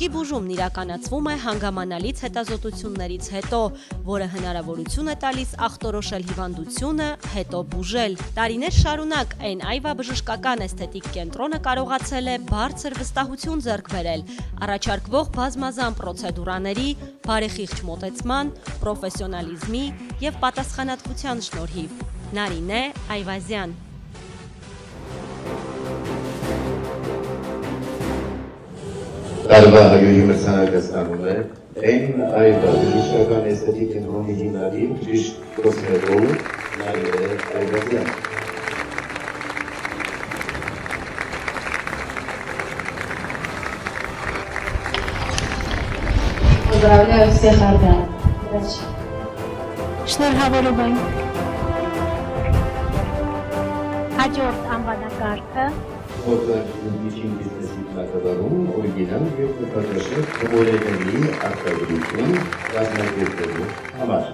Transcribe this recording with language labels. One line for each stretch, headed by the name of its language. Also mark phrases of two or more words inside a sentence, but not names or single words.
Armenian: բուժումն իրականացվում է հանգամանալից հետազոտություններից հետո, որը հնարավորություն է տալիս ախտորոշել հիվանդությունը, հետո բուժել։ Տարիներ շարունակ Այն այվա բժշկական էսթետիկ կենտրոնը կարողացել է բարձր վստահություն ձեռք բերել առաջարկվող բազմազան պրոցեդուրաների, բարեխիղճ մոտեցման, պրոֆեսիոնալիզմի եւ պատասխանատվության շնորհիվ։ Նարինե Այվազյան։ Տարվա հայուհի մրցանակը ստանում է N. Այվա բժշկական էսթետիկ կենտրոնի հիմնադիր բժիշկ կոսմետոլոգ Նարինե Այվազյան։
Russian: Поздравляю всех армян.
Armenian: Շնորհավորում ենք հաջորդ անվանակարգը Որտեղ միջին բիզնեսի բնակավարում օրիգինալ և նկատաշետ կոմորեների արտադրություն կազմակերպելու համար։